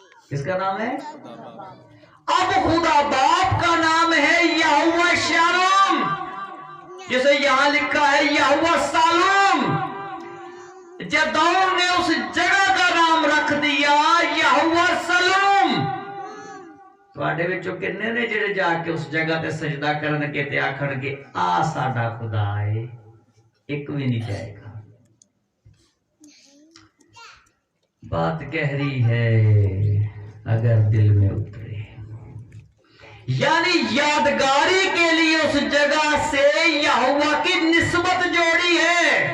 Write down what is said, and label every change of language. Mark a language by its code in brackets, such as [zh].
[hi] किसका नाम है? अब खुदा बाप का नाम है यहोवा शालोम, जैसे यहां लिखा है यहोवा सालोम। जदौन ने उस जगह का नाम रख दिया यहोवा सलूम। [pa] ਤੁਹਾਡੇ ਵਿੱਚੋਂ ਕਿੰਨੇ ਨੇ ਜਿਹੜੇ ਜਾ ਕੇ ਉਸ ਜਗ੍ਹਾ ਤੇ ਸਜਦਾ ਕਰਨਗੇ ਤੇ ਆਖਣਗੇ ਆ ਸਾਡਾ ਖੁਦਾ ਹੈ? ਇੱਕ ਵੀ [hi] नहीं जाएगा। बात गहरी है अगर दिल में उतरे, यानी यादगारी के लिए उस जगह से यहोवा की निस्बत जोड़ी है।